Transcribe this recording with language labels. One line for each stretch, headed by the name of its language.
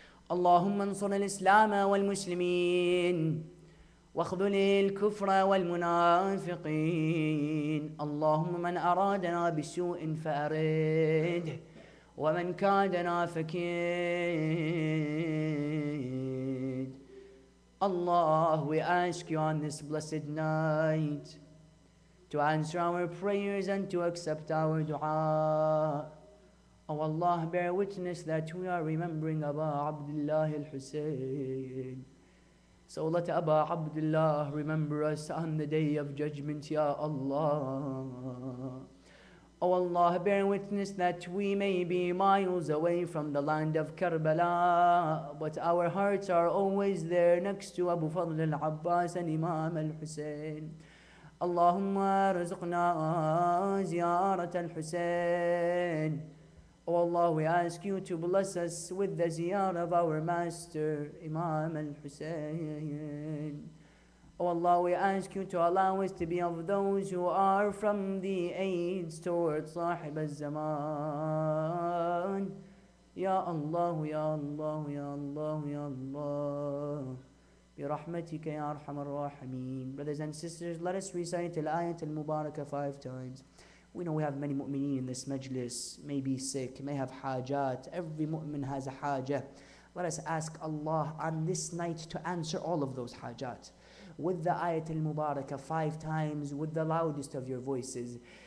Arabic: اللهم انصر الإسلام والمسلمين واخذل الكفر والمنافقين. اللهم من أرادنا بسوء فأرده ومن كادنا فكيد.
English: Allah, we ask you on this blessed night to answer our prayers and to accept our dua. Oh Allah, bear witness that we are remembering Aba Abdullah al-Hussein. So let Aba Abdullah remember us on the day of judgment, Ya Allah. Oh Allah, bear witness that we may be miles away from the land of Karbala, but our hearts are always there next to Abu Fadl al-Abbas and Imam al-Hussein.
Arabic: Allahumma rizqna ziyarat al-Hussein.
English: Oh Allah, we ask you to bless us with the ziyarah of our master, Imam al-Hussein. Oh Allah, we ask you to allow us to be of those who are from the aids towards Sahib al-Zaman.
Arabic: Ya Allah, Ya Allah, Ya Allah, Ya Allah. برحمتك يا أرحم الراحمين.
English: Brothers and sisters, let us recite al-ayat al-mubarakah 5 times. We know we have many mu'mineen in this majlis, may be sick, may have hajat. Every mu'min has a hajah. Let us ask Allah on this night to answer all of those hajat. With the ayat al-mubarakah 5 times, with the loudest of your voices.